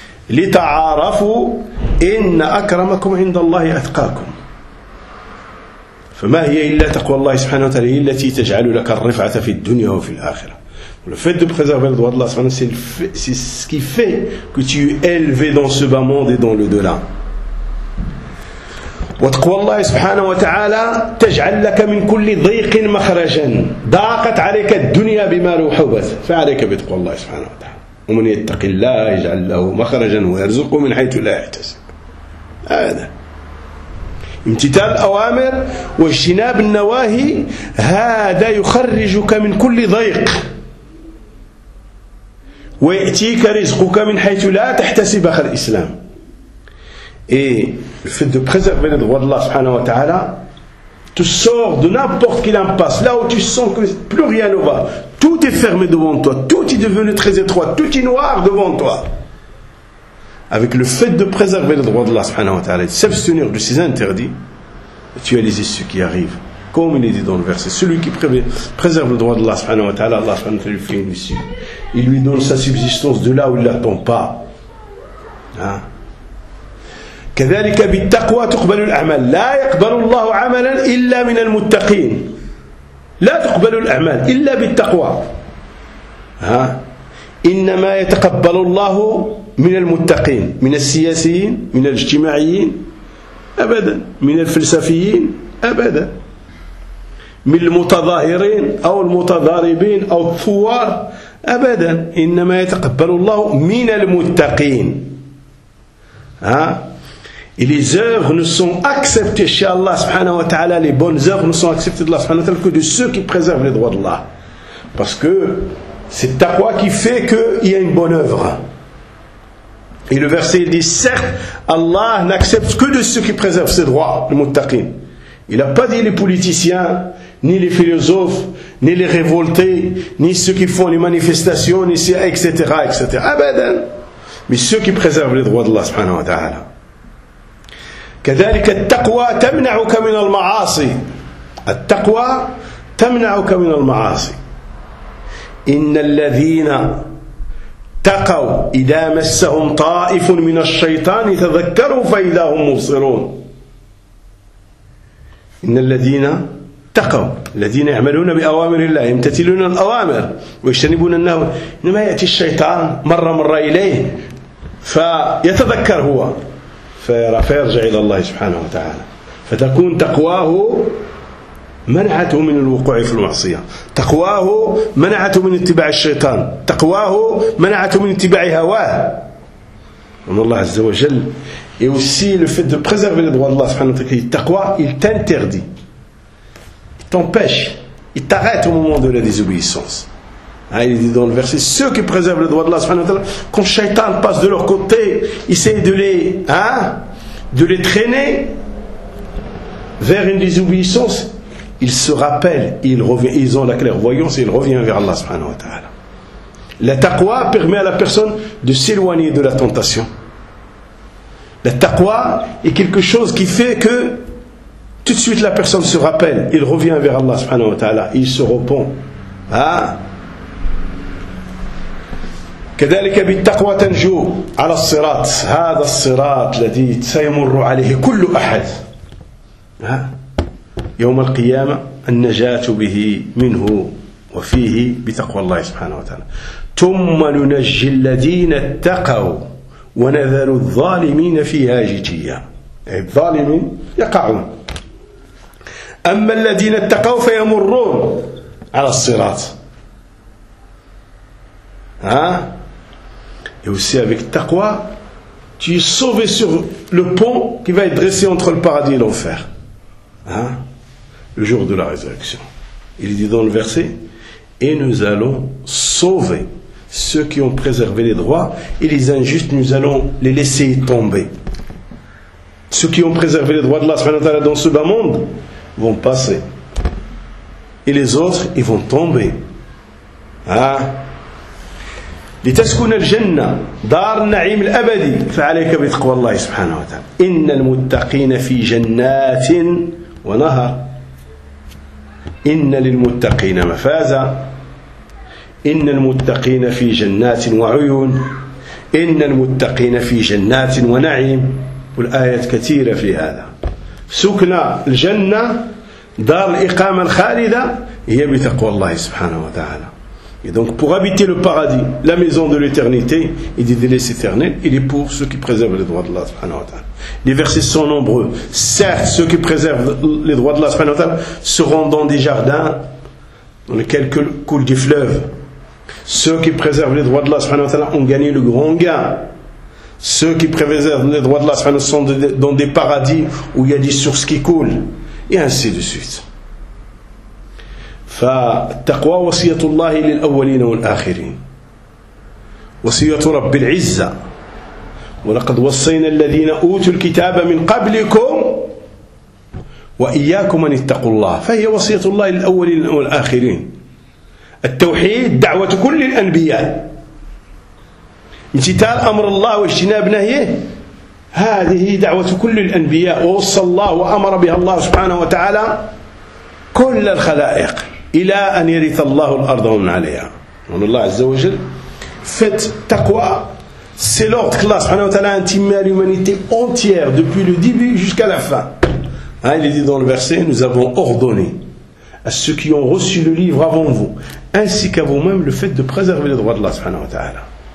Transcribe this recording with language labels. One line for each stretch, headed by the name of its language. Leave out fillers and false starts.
Arabic: لتعارفوا إن أكرمكم عند الله أتقاكم فما هي إلا تقوى الله سبحانه وتعالى التي تجعل لك الرفعة في الدنيا وفي الآخرة.
French: Le fait de préserver le droit de Allah
Arabic: سبحانه وتعالى,
French: c'est ce qui fait que tu es élevé dans ce bas monde et dans le delà.
Arabic: وتقوى الله سبحانه وتعالى تجعل لك من كل ضيق مخرجا ضاقت عليك الدنيا بما لوحبت فعليك بتقوى الله سبحانه وتعالى. ومن يتق الله يجعل له مخرجا ويرزقه من حيث لا يحتسب. هذا امتثال الأوامر واجتناب النواهي, هذا يخرجك من كل ضيق ويأتيك رزقك من حيث لا تحتسب أخر الإسلام.
French: Et le fait de préserver les droits d'Allah
Arabic: سبحانه وتعالى,
French: tu sors de n'importe quelle impasse, là où tu sens que plus rien ne va, tout est fermé devant toi, tout est devenu très étroit, tout est noir devant toi. Avec le fait de préserver les droits d'Allah subhanahu wa ta'ala, de s'abstenir de ces interdits, tu as les issues qui arrivent. Comme il est dit dans le verset, celui qui préserve le droit d'Allah subhanahu wa ta'ala, Allah subhanahu wa ta'ala lui fait une issue. Il lui donne sa subsistance de là où il ne l'attend pas. Hein?
Arabic: كذلك بالتقوى تقبل الأعمال لا يقبل الله عملا إلا من المتقين لا تقبل الأعمال إلا بالتقوى ها إنما يتقبل الله من المتقين من السياسيين من الاجتماعيين أبدا من الفلسفيين أبدا من المتظاهرين أو المتضاربين أو الثوار أبدا إنما يتقبل الله من المتقين ها.
French: Et les œuvres ne sont acceptées chez Allah subhanahu wa ta'ala, les bonnes œuvres ne sont acceptées de Allah subhanahu wa ta'ala que de ceux qui préservent les droits d'Allah. Parce que c'est taqwa qui fait qu'il y a une bonne œuvre. Et le verset dit, certes, Allah n'accepte que de ceux qui préservent ses droits, le muttaqin. Il n'a pas dit les politiciens, ni les philosophes, ni les révoltés, ni ceux qui font les manifestations, ni ceux, etc., etc. Abadan. Mais ceux qui préservent les droits d'Allah subhanahu wa ta'ala.
Arabic: كذلك التقوى تمنعك من المعاصي التقوى تمنعك من المعاصي إن الذين تقوا إذا مسهم طائف من الشيطان تذكروا فإذا هم مبصرون إن الذين تقوا الذين يعملون بأوامر الله يمتثلون الأوامر ويجتنبون النواهي إنما يأتي الشيطان مرة إليه فيتذكر هو فيرجع إلى الله سبحانه وتعالى فتكون تقواه منعته من الوقوع في المعصية تقواه منعته من اتباع الشيطان تقواه منعته من اتباع هواه ومن الله عز وجل
French: et aussi le fait de préserver les droits d'Allah
Arabic: سبحانه وتعالى التقوى
French: il t'interdit t'empêche, il t'arrête au moment de la désobéissance. Hein, il dit dans le verset, ceux qui préservent le droit de Allah, quand Shaitan passe de leur côté, essaie de les, hein, de les traîner vers une désobéissance, ils se rappellent, ils ont la clairvoyance et ils reviennent vers Allah subhanahu wa ta'ala. La taqwa permet à la personne de s'éloigner de la tentation. La taqwa est quelque chose qui fait que tout de suite la personne se rappelle, il revient vers Allah subhanahu wa ta'ala, il se repent. Ah.
Arabic: كذلك بالتقوى تنجو على الصراط هذا الصراط الذي سيمر عليه كل احد ها يوم القيامة النجاة به منه وفيه بتقوى الله سبحانه وتعالى ثم ننجي الذين اتقوا ونذر الظالمين فيها جثيا أي الظالمين يقعون أما الذين اتقوا فيمرون على الصراط
French: ها Et aussi avec taqwa, tu es sauvé sur le pont qui va être dressé entre le paradis et l'enfer. Hein? Le jour de la résurrection. Il dit dans le verset, et nous allons sauver ceux qui ont préservé les droits, et les injustes, nous allons les laisser tomber. Ceux qui ont préservé les droits de Allah dans ce bas monde vont passer. Et les autres, ils vont tomber. Hein?
Arabic: لتسكن الجنة دار النعيم الأبدي فعليك بتقوى الله سبحانه وتعالى إن المتقين في جنات ونهر إن للمتقين مفازا إن المتقين في جنات وعيون إن المتقين في جنات ونعيم والآيات كثيرة في هذا سكن الجنة دار الإقامة الخالدة هي بتقوى الله سبحانه وتعالى
French: Et donc, pour habiter le paradis, la maison de l'éternité, et des délices éternels, il est pour ceux qui préservent les droits de Allah. Les versets sont nombreux. Certes, ceux qui préservent les droits de Allah seront dans des jardins dans lesquels coule du fleuve. Ceux qui préservent les droits de Allah ont gagné le grand gain. Ceux qui préservent les droits de Allah sont dans des paradis où il y a des sources qui coulent. Et ainsi de suite.
Arabic: فالتقوى وصية الله للأولين والآخرين وصية رب العزة ولقد وصينا الذين أوتوا الكتاب من قبلكم وإياكم أن اتقوا الله فهي وصية الله للأولين والآخرين التوحيد دعوة كل الأنبياء امتثال أمر الله واجتناب نهيه هذه دعوة كل الأنبياء ووصى الله وأمر بها الله سبحانه وتعالى كل الخلائق إلى أن يرث الله الأرض ومن عليها. من الله عز وجل. فت تقوى.
French: C'est l'ordre que Allah subhanahu wa ta'ala a intimé à l'humanité entière, depuis le début jusqu'à la fin. Hein, il est dit dans le verset, nous avons ordonné à ceux qui ont reçu le livre avant vous, ainsi qu'à vous-même, le fait de préserver les droits de Allah subhanahu wa ta'ala.